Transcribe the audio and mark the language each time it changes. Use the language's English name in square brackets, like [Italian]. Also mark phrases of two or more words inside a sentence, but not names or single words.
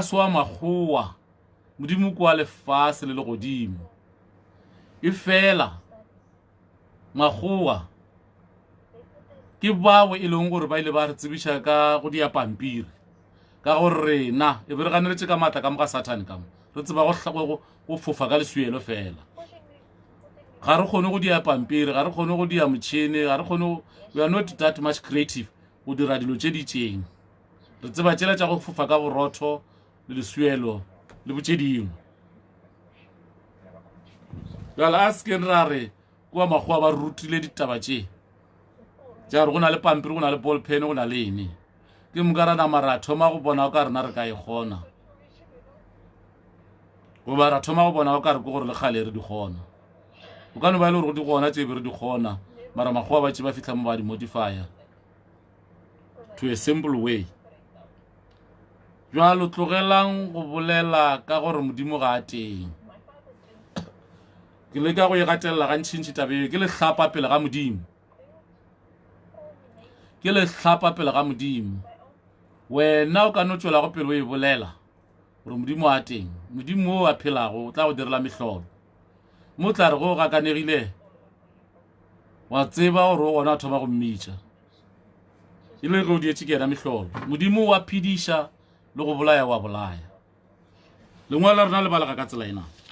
[Northern Sotho] se wa makgowa Modimo kwa lefase le godimo e fela makgowa ke bawe e leng gore ba ile ba re tsebiša ka go dia pampiri ka gore rena e be re ganeletše ka matla ka moga Satan ka mo re tseba go fofa ka leswielo fela ga re kgone go dia pampiri ga re kgone go dia motšhene ga re kgone [English] we are not that much creative [Northern Sotho] go dira dilo tše ditšeng re tseba tšela tša go fofa ka borotho le leswielo le botše dingwe jala a seken ra re kua makgowa ba rutile ditaba tše tša gore go na le pampiri go na le [English] ball pen [Northern Sotho] go na le ene ke mokarana mara thoma go bona o ka rena re ka e kgona goba ra thoma go bona o ka re ke gore le kgale re di kgona o ka no ba e le gore go di gona tše be re di kgona mara makgowa ba tše ba fitlha mo ba di [English] modifier to a simple way [Northern Sotho] jwalo tlogelang go bolela ka gore Modimo ga a teng ke le ka go e gatelela ga ntšhintši tabe ke le hlapa pele ga Modimo ke le hlapa pele ga Modimo wena o ka no tšwela go pele o e bolela gore Modimo a teng Modimo o a phelago o tla go direla mehlolo mo tla re go gakanegile wa tseba gore o gona a thoma go mmitša e le ge o dietše ke yena mehlolo Modimo wa phediša le go bolaya wa bolaya lengwalo la rena le balega ka tsela ena